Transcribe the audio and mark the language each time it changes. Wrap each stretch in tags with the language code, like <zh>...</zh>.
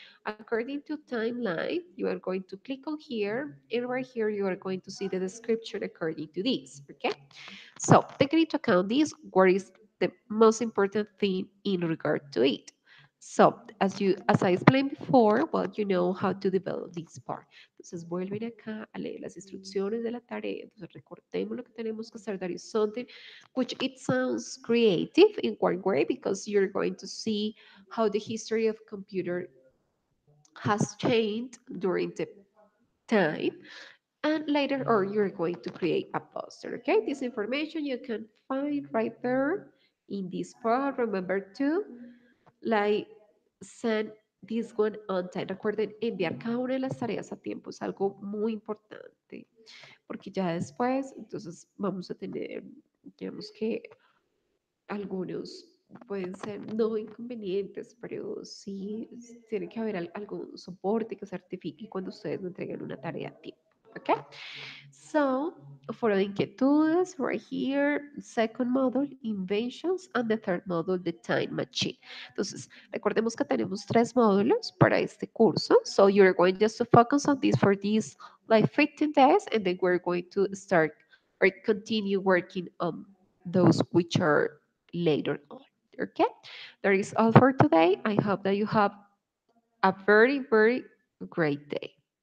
<en>According to timeline, you are going to click on here, and right here you are going to see the description according to this, okay? So, taking into account this, what is the most important thing in regard to it? So, as I explained before, well, you know how to develop this part.</en> <es>Entonces, vuelven acá a leer las instrucciones de la tarea. Entonces, recordemos lo que tenemos que hacer.</es> <en>That is something which it sounds creative in one way because you're going to see how the history of computer has changed during the time, and later on you're going to create a poster. Okay, this information you can find right there in this part. Remember to like send this one on time.</en> <es>Recuerden enviar cada una de las tareas a tiempo, es algo muy importante, porque ya después entonces vamos a tener, digamos que algunos pueden ser no inconvenientes, pero sí tiene que haber algún soporte que certifique cuando ustedes me entreguen una tarea a tiempo. ¿Ok?</es> <en>So, for the inquietudes, right here, second module, inventions, and the third module, the time machine.</en> <es>Entonces, recordemos que tenemos tres módulos para este curso.</es> <en>So, you're going just to focus on this for these like 15 days, and then we're going to start or continue working on those which are later on. Okay? That is all for today. I hope that you have a very, very great day.</en>